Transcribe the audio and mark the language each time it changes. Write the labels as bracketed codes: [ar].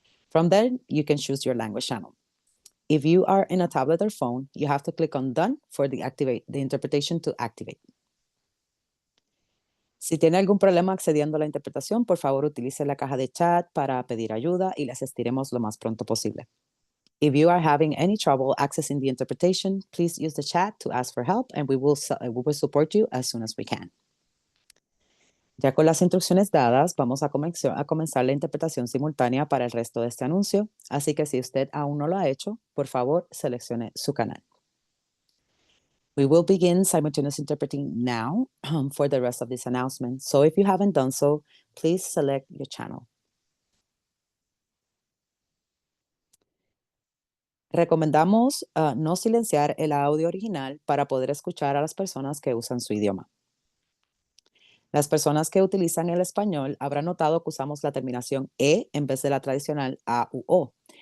[en] From there, you can choose your language channel. If you are in a tablet or phone, you have to click on done for the interpretation to activate. [es] Si tiene algún problema accediendo a la interpretación, por favor utilice la caja de chat para pedir ayuda y le asistiremos lo más pronto posible. [en] If you are having any trouble accessing the interpretation, please use the chat to ask for help and we will support you as soon as we can. [es] Ya con las instrucciones dadas, vamos a comenzar la interpretación simultánea para el resto de este anuncio, así que si usted aún no lo ha hecho, por favor seleccione su canal. [en] We will begin simultaneous interpreting now for the rest of this announcement. So if you haven't done so, please select your channel. [es] Recomendamos no silenciar el audio original para poder escuchar a las personas que usan su idioma. Las personas que utilizan el español habrán notado que usamos la terminación E en vez de la tradicional A u O.